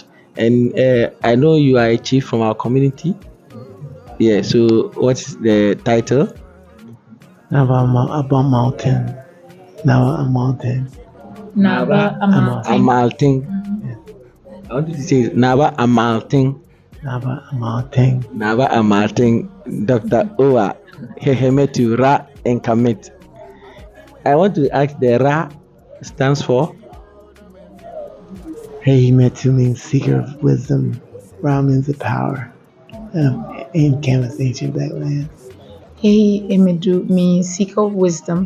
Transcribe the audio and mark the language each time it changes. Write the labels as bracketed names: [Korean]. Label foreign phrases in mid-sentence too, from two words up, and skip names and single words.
[English] And I know you are a chief from our community. Yeah, so what's the title? Naba Mountain. Naba Mountain. Naba Amalting. I want to say Naba Amalting. Naba Mountain. Naba Amalting. Dr. Uraua Hehemetu RA Enkhamit. I want to ask, the RA stands for? Hehemetu means seeker of wisdom. Ra means the power. Enkhamit, ancient black land. Hehemetu means seeker of wisdom.